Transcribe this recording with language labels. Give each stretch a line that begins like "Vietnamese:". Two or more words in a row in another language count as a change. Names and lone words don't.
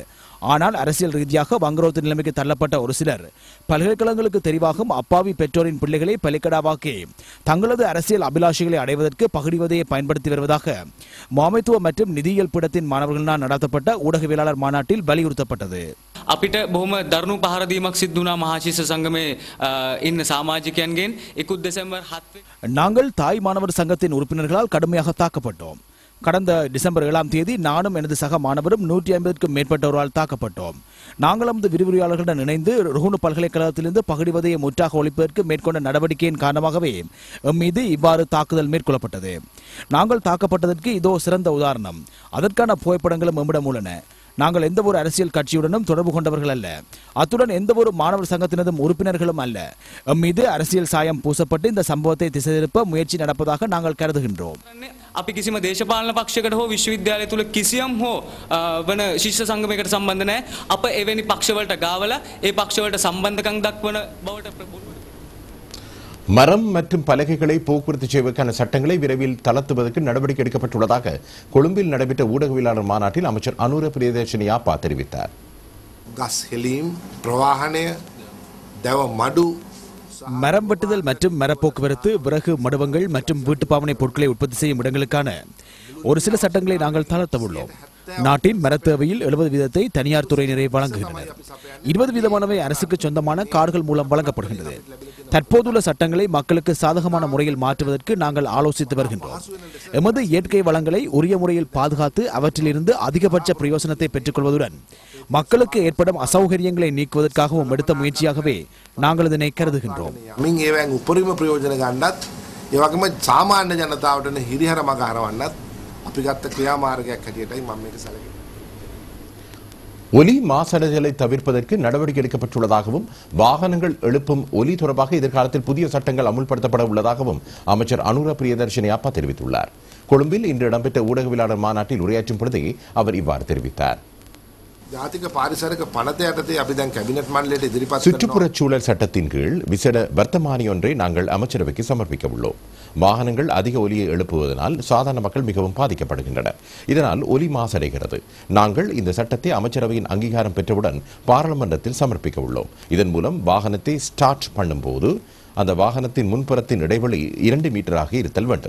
Tamil: ஆனால் அரசியல் ரீதியாக வங்குரோத்து நிலைமைக்கு தள்ளப்பட்ட ஒரு சிலர் பல்கலைக்கழகங்களுக்கு தெரிவாகும் அப்பாவி பெற்றோரின் பிள்ளைகளை பலிக்கடாவாக்கி தங்களது அரசியல் அபிலாஷைகளை அடைவதற்கு பகடிவதையை பயன்படுத்தி வருவதாக முகாமைத்துவ மற்றும் நிதியியல் பீடத்தின் மாணவர்களால் நடத்தப்பட்ட ஊடகவியலாளர் மாநாட்டில் வலியுறுத்தப்பட்டது.
Sinhala: අපිට බොහොම දරුණු පහර දීමක් සිද්ධ වුණා මහාශිෂ්‍ය සංගමේ ඉන්න සමාජිකයන්ගෙන් 1 දෙසැම්බර් 7
Tamil: நாங்கள் தாய் மாணவர் சங்கத்தின் உறுப்பினர்களால் கடுமையாக தாக்கப்பட்டோம். கடந்த டிசம்பர் 7ஆம் தேதி நானும் எனது சக மாணவரும் 150க்கும் மேற்பட்டோரால் தாக்கப்பட்டோம். நாங்கள் நமது விரிவுரையாளர்களுடன் இணைந்து ருகுணு பல்கலைக்கழகத்திலிருந்து பகடிவதையை முற்றாக ஒழிப்பதற்கு மேற்கொண்ட நடவடிக்கையின் காரணமாகவே எம் மீது இவ்வாறு தாக்குதல் மேற்கொள்ளப்பட்டது. நாங்கள் தாக்கப்பட்டதற்கு இதோ சிறந்த உதாரணம். அதற்கான புகைப்படங்களும் எம்மிடம் உள்ளன. நாங்கள் எந்த ஒரு அரசியல் கட்சியுடனும் தொடர்பு கொண்டவர்கள் அல்ல. அத்துடன் எந்த ஒரு மாணவர் சங்கத்தினதும் உறுப்பினர்களும் அல்ல. எம் மீது அரசியல் சாயம் பூசப்பட்டு இந்த சம்பவத்தை திசை திருப்ப முயற்சி நடப்பதாக நாங்கள் கருதுகின்றோம்.
Sinhala: අපි කිසිම දේශපාලන පක්ෂයකට හෝ විශ්වවිද්‍යාලය තුල කිසියම් හෝ වන ශිෂ්‍ය සංගමයකට සම්බන්ධ නැහැ. අප එවැනි පක්ෂවලට ගාවලා ඒ පක්ෂවලට සම්බන්ධකම් දක්වන බවට
Tamil: மரம் மற்றும் பலகைகளை போக்குவரத்து செய்வதற்கான சட்டங்களை விரைவில் தளர்த்துவதற்கு நடவடிக்கை எடுக்கப்பட்டுள்ளதாக கொழும்பில் நடைபெற்ற ஊடகவியலாளர் மாநாட்டில் அமைச்சர் அனுர பிரியதர்ஷினி யாப்பா தெரிவித்தார்.
Sinhala: ගස් හෙලීම් ප්‍රවාහනය දැව මඩු
Tamil: மரம் வெட்டுதல் மற்றும் மரப்போக்குவரத்து, விறகு மடுவங்கள் மற்றும் வீட்டுப்பாவனை பொருட்களை உற்பத்தி செய்யும் இடங்களுக்கான ஒரு சில சட்டங்களை நாங்கள் தளர்த்த உள்ளோம். நாட்டின் மரத்தேவையில் 70% தனியார் துறையினரை வழங்குகின்றனர். 20% அரசுக்கு சொந்தமான கார்கள் மூலம் வழங்கப்படுகின்றது. தற்போதுள்ள சட்டங்களை மக்களுக்கு சாதகமான முறையில் மாற்றுவதற்கு நாங்கள் ஆலோசித்து வருகின்றோம். எமது இயற்கை வளங்களை உரிய முறையில் பாதுகாத்து அவற்றிலிருந்து அதிகபட்ச பிரயோசனத்தை பெற்றுக் கொள்வதுடன் மக்களுக்கு ஏற்படும் அசௌகரியங்களை நீக்குவதற்காகவும் எடுத்த முயற்சியாகவே நாங்கள் இதனை கருதுகின்றோம்.
Sinhala: යමින් ඒවෙන් උපරිම ප්‍රයෝජන ගන්නත් ඒ වගේම සාමාන්‍ය ජනතාවට හිරිහැර මඟ හරවන්නත් අපි ගත්ත ක්‍රියාමාර්ගයක් හැටියටයි මම මේක සැලකෙන්නේ.
Tamil: ஒலி மாசடைதலை தவிர்ப்பதற்கு நடவடிக்கை எடுக்கப்பட்டுள்ளதாகவும் வாகனங்கள் எழுப்பும் ஒலி தொடர்பாக எதிர்காலத்தில் புதிய சட்டங்கள் அமுல்படுத்தப்பட உள்ளதாகவும் அமைச்சர் அனுர பிரியதர்ஷினி யாப்பா தெரிவித்துள்ளார். கொழும்பில் இன்று இடம்பெற்ற ஊடகவியலாளர் மாநாட்டில் உரையாற்றும் பொழுதே அவர் இவ்வாறு தெரிவித்தார்.
Sinhala: ජාතික පාරිසරික පනත යටතේ අපි දැන් කැබිනට් මණ්ඩලයට ඉදිරිපත්
Tamil: சுற்றுப்புறச் சூழல் சட்டத்தின் கீழ் விசேட வர்த்தமானி ஒன்றை நாங்கள் அமைச்சரவைக்கு சமர்ப்பிக்க உள்ளோம். வாகனங்கள் அதிக ஒலியை எழுப்புவதனால் சாதாரண மக்கள் மிகவும் பாதிக்கப்படுகின்றனர். இதனால் ஒலி மாசடைகிறது. நாங்கள் இந்த சட்டத்தை அமைச்சரவையின் அங்கீகாரம் பெற்றவுடன் பாராளுமன்றத்தில் சமர்ப்பிக்க உள்ளோம். இதன் மூலம் வாகனத்தை ஸ்டார்ட் பண்ணும்போது அந்த வாகனத்தின் முன்புறத்தின் இடைவெளி 2 மீட்டராக இருத்தல் வேண்டும்.